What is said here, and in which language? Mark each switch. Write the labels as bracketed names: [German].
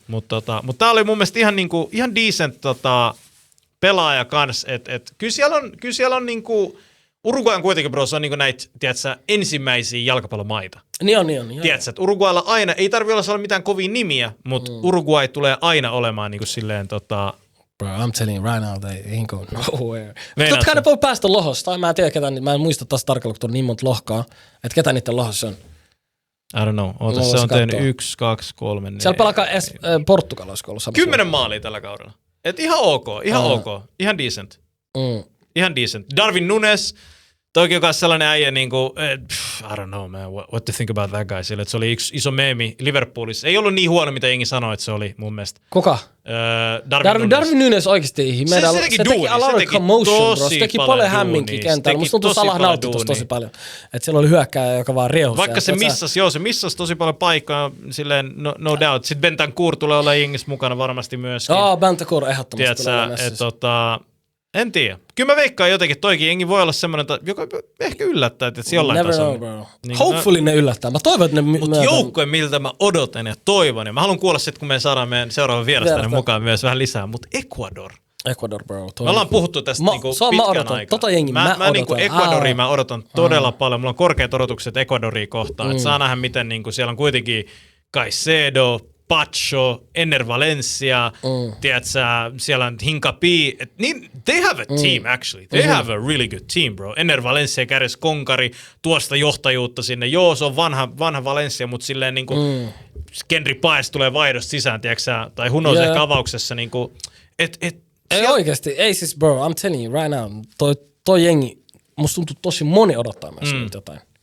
[Finnish] Mutta tää oli mun mielestä ihan decent pelaaja kans, kyllä siellä on niinku, Uruguay on kuitenkin, bro, se on niinku näitä, tiedätkö, ensimmäisiä jalkapallomaita. Niin on. Tiedätkö, että Uruguaylla aina, ei tarvitse olla mitään kovia nimiä, mutta Uruguay tulee aina olemaan niinku silleen [English] Bro, I'm telling you right now, they ain't going nowhere. [Finnish] Totta kai ne voi päästä lohosta, mä en tiedä ketä, mä en muista taas tarkalleen, kun on niin monta lohkaa, että ketä niiden lohossa on. [English] I don't know. [Finnish] Oota, se on tehnyt 1, 2, 3, 4. Siellä pelaakaan Portugal olisiko ollut 10 maalia tällä kaudella. Et ihan ok. Ihan decent. Ihan decent. Darwin Núñez, toki joka on sellainen äijä niinku, [English] I don't know man, what to think about that guy. [Finnish] Sille, että se oli yksi iso meemi Liverpoolissa. Ei ollut niin huono, mitä jengi sanoi, että se oli mun mielestä. Kuka? Darwin Núñez oikeesti. Se teki [English] a lot of commotion, bro. [Finnish] Se teki paljon hämminkiä kentällä. Musta tuntuu Salah nautti tosi paljon. Että siellä oli hyökkääjä, joka vaan riehusi. Vaikka se missasi tosi paljon paikkaa, silleen [English] no doubt. [Finnish] Sitten Bentancur tulee olla jengissä mukana varmasti myöskin. Bentancur ehdottomasti tulee messissä. En tiedä. Kyllä mä veikkaan jotenkin, toikin jengi voi olla semmoinen, joka ehkä yllättää, että se jollain tasolla. [English] Never know, bro. [Finnish] Niin, [English] hopefully [Finnish] ne yllättää. Mä toivon, että ne... Mutta joukkoja, miltä mä odotan ja toivon. Ja mä haluan kuulla sitten, kun me saadaan meidän seuraavan vierastainen mukaan myös vähän lisää. Mutta Ecuador, bro. Me ollaan puhuttu tästä niinku pitkän aikaa. Tota jengi mä odotan. Niinku Ecuadoria mä odotan todella paljon. Mulla on korkeat odotukset Ecuadoria kohtaan. Että saa nähdä, miten niinku siellä on kuitenkin Caicedo, Pacho, Enner Valencia, tiedätkö, siellä on Hincapi. [English] They have a team actually. They have a really good team, bro. [Finnish] Enner Valencia kärjessä konkari, tuosta johtajuutta sinne. Joo, se on vanha Valencia, mutta silleen niinku Kendry Páez tulee vaihdosta sisään, tiedätkö, tai [English] who knows [Finnish] ehkä avauksessa niinku, ei oikeesti, ei siis bro, [English] I'm telling you right now, [Finnish] toi jengi, musta tuntuu tosi moni odottaa myös jotain.